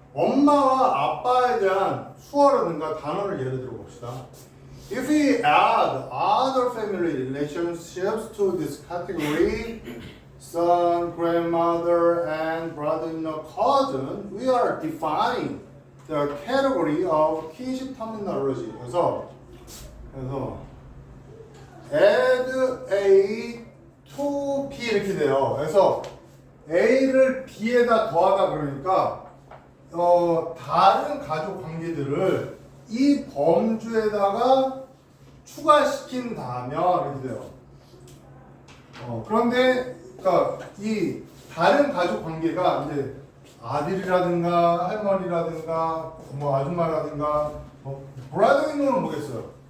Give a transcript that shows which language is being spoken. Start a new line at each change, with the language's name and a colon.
Korean: 엄마와 아빠에 대한 수어라든가 단어를 예를 들어봅시다.
English: If we add other family relationships to this category, son, grandmother, and brother-in-law, cousin, we are defining the category of kinship terminology.
Korean: 그래서
English: add A to B
Korean: 이렇게 돼요. 그래서 A를 B에다 더하다 그러니까 다른 가족 관계들을 이 범주에다가 추가시킨다면 이렇게 돼요. 그런데 그러니까 이 다른 가족 관계가 이제 아들이라든가 할머니라든가 뭐 아줌마라든가 브라더인로는 뭐겠어요?